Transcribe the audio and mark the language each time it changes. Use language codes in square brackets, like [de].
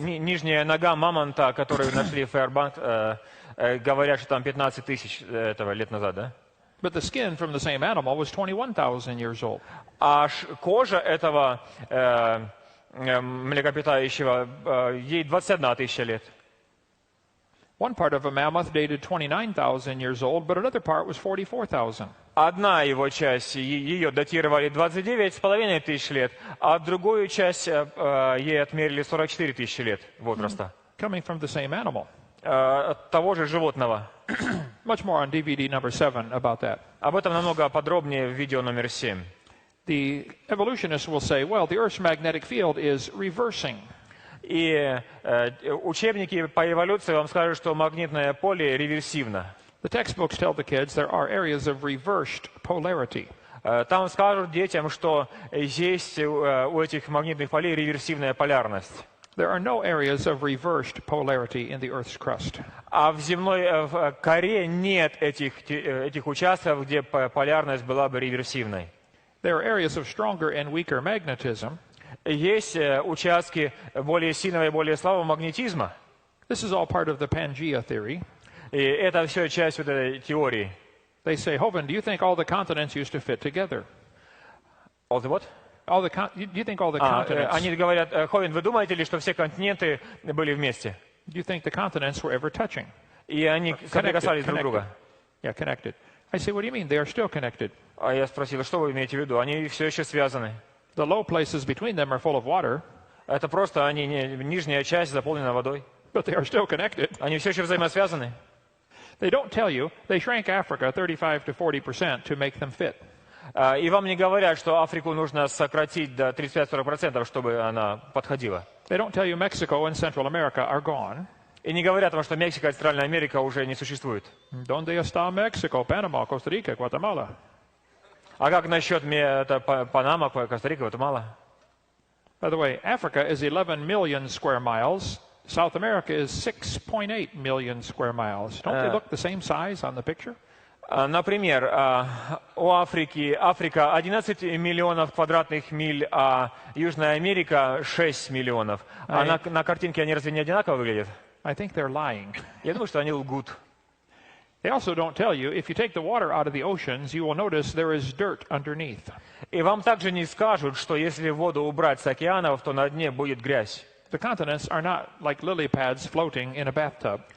[ru] Нижняя нога мамонта, которую нашли в Фэрбанк, говорят, что там 15 тысяч лет назад, да? [en] But the skin from the same animal was 21,000 years old. [ru] А кожа этого млекопитающего, ей 21 тысяча лет. [en] One part of a mammoth dated 29,000 years old, but another part was 44,000. [ru] Одна его часть, ее датировали 29,5 тысяч лет, а другую часть ей отмерили 44 тысячи лет возраста. [en] Coming from the same animal. [ru] От того же животного. [en] Much more on DVD number 7 about that. [ru] Об этом намного подробнее в видео номер 7. [en] The evolutionists will say, well, the Earth's magnetic field is reversing. [ru] И учебники по эволюции вам скажут, что магнитное поле реверсивно. [en] The textbooks tell the kids there are areas of reversed polarity. [ru] Там скажут детям, что есть у этих магнитных полей реверсивная полярность. [en] There are no areas of reversed polarity in the Earth's crust. [ru] А в земной коре нет этих участков, где полярность была бы реверсивной. [en] There are areas of stronger and weaker magnetism. [ru] Есть участки более сильного и более слабого магнетизма. [en] This is all part of the Pangea theory. [ru] И это все часть вот этой теории. [en] They say, Hovind, do you think all the continents used to fit together? All the what? Do you think all the continents? [ru] Они говорят, Ховинд, вы думаете ли, что все континенты были вместе? [en] Do you think the continents were ever touching? [ru] И они соприкасались друг друга. [en] Yeah, connected. I say, what do you mean? They are still connected. [ru] А я спросил, что вы имеете в виду? Они все еще связаны. [en] The low places between them are full of water. [ru] Это просто нижняя часть заполнена водой. [en] But they are still connected. [ru] Они все еще взаимосвязаны. [en] They don't tell you they shrank Africa 35 to 40% to make them fit. [ru] И вам не говорят, что Африку нужно сократить до 35-40%, чтобы она подходила. [en] They don't tell you Mexico and Central America are gone. [ru] И не говорят вам, что Мексика и Центральная Америка уже не существует. [es] ¿Dónde está Mexico, Panama, Costa Rica, Guatemala? [ru] А как насчет Панама, Коста-Рика, Гватемала? [en] By the way, Africa is 11 million square miles. South America is 6.8 million square miles. Don't they look the same size on the picture? [ru] Например, у Африка 11 миллионов квадратных миль, а Южная Америка 6 миллионов. А на картинке они разве не одинаково выглядят? [en] I think they're lying. [ru] Я думаю, что они лгут. [en] They also don't tell you, if you take the water out of the oceans, you will notice there is dirt underneath. [ru] И вам также не скажут, что если воду убрать с океанов, то на дне будет грязь. [en] The continents are not like lily pads floating in a bathtub.